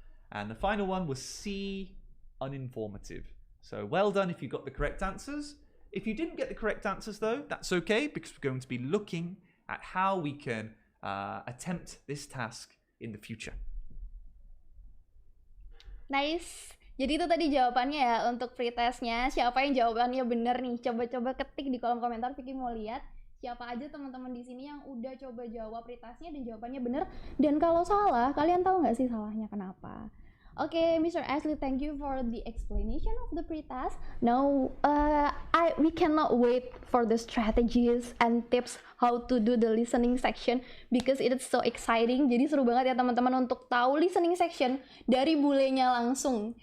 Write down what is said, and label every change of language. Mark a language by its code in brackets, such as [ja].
[en] And the final one was C, uninformative. So well done if you got the correct answers. If you didn't get the correct answers though, that's okay, because we're going to be looking at how we can attempt this task in the future. Nice. [id] Jadi itu tadi jawabannya ya untuk pretestnya. Siapa yang jawabannya bener nih? Coba-coba ketik di kolom komentar. Vicky mau lihat siapa aja teman-teman di sini yang udah coba jawab pretestnya dan jawabannya bener. Dan kalau salah, kalian tahu nggak sih salahnya kenapa? Okay, Mr. [en] Ashley, thank you for the explanation of the pretest. Now, we cannot wait for the strategies and tips how to do the listening section because it is so exciting. [id] Jadi seru banget ya teman-teman untuk tahu listening section dari Bulenya langsung.